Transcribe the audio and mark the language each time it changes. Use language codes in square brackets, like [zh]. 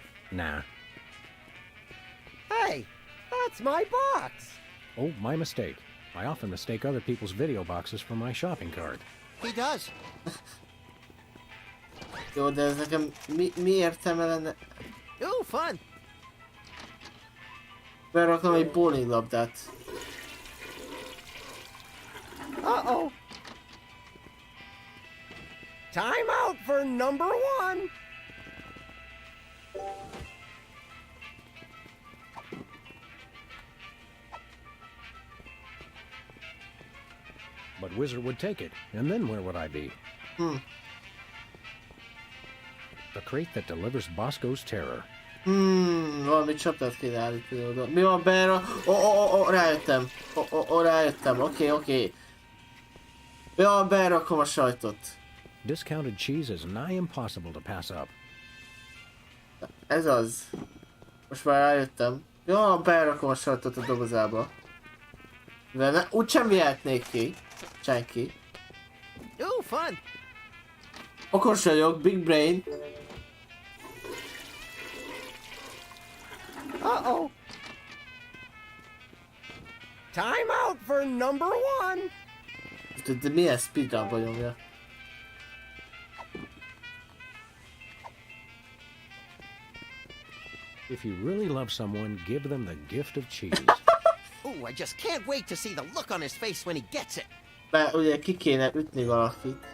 [en] Nah. Hey, that's my box. Oh, my mistake. I often mistake other people's video boxes for my shopping cart. He does. [hu] Jó, de ez nekem mi értelme lenne? [en] Ooh, fun. [hu] Beraknom egy bowlinglabdát. [en] Uh-oh. Time out for number one. But Wizard would take it, and then where would I be? The crate that delivers Bosco's terror. [hu] Valami csapdát kéne állítani oda. Mi van beára? Rájöttem. Rájöttem. Oké. Mi van, beárakom a sajtot. [en] Discounted cheese is nigh impossible to pass up. [hu] Ez az. Most már rájöttem. Jó, beárakom a sajtot a dobozába. Mivel úgysem vihetnék ki. Senki. [en] Ooh, fun. [hu] Okos vagyok, [en] big brain. Uh-oh. Time out for number one. [hu] De milyen speedrunba nyomja? [en] If you really love someone, give them the gift of cheese. Ooh, I just can't wait to see the look on his face when he gets it. [hu] Bár ugye ki kéne ütni valakit.